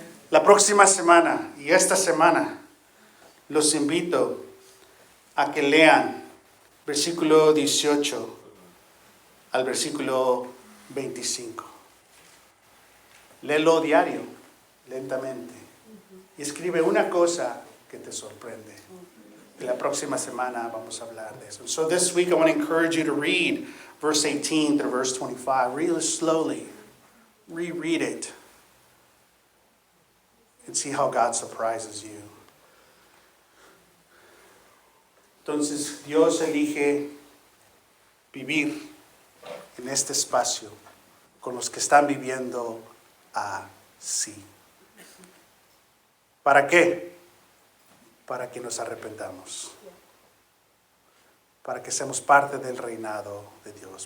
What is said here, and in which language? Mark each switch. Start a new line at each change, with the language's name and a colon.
Spanish: La próxima semana y esta semana los invito a que lean versículo 18 al versículo 25. Léelo diario, lentamente. Y escribe una cosa que te sorprende. Y la próxima semana vamos a hablar de eso.
English: So this week I want to encourage you to read verse 18 through verse 25. Read it slowly. Reread it. And see how God surprises you.
Spanish: Entonces Dios elige vivir en este espacio con los que están viviendo así. ¿Para qué? Para que nos arrepentamos. Para que seamos parte del reinado de Dios.